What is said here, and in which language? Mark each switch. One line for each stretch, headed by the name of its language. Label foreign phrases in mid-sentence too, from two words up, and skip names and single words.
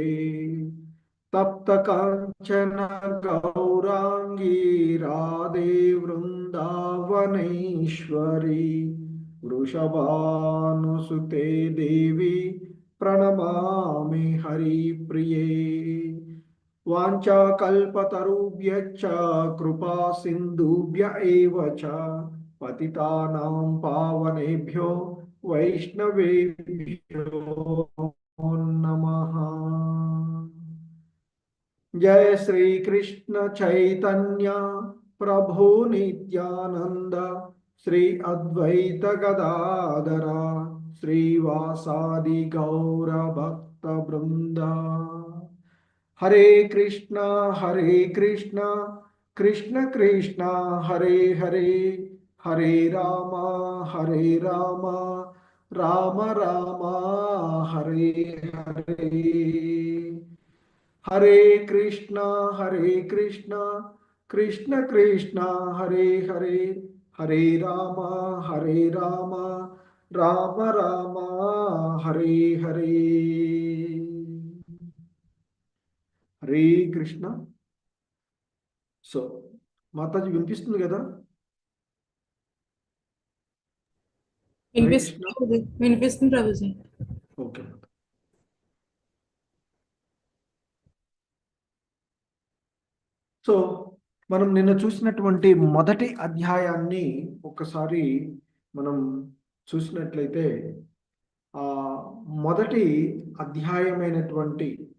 Sanskrit: తప్త కాంచన గౌరాంగీ రాధే వృందావనేశ్వరి వృషభానుసుతే దేవి ప్రణమామి హరిప్రియే. వాంఛాకల్పతరుభ్యశ్చ కృపా సింధుభ్య ఏవ చ పతితానాం పావనేభ్యో వైష్ణవేభ్యో నమః. జయ శ్రీ కృష్ణ చైతన్య ప్రభు నిత్యానంద శ్రీ అద్వైత గదాధర శ్రీవాసాది గౌర భక్త బృంద. హరే కృష్ణ కృష్ణ కృష్ణ హరే హరే హరే రామ రామ రామ హరే హరే. హరే కృష్ణ కృష్ణ కృష్ణ హరే హరే హరే రామ రామ రామ హరే హరే. హరే కృష్ణ.
Telugu: సో మాతాజీ వినిపిస్తుంది కదా? వినిపిస్తుంది ప్రభుజీ. ఓకే. సో మనం నిన్న చూసినటువంటి మొదటి అధ్యాయాన్ని ఒకసారి మనం చూసినట్లయితే ఆ మొదటి అధ్యాయమైనటువంటి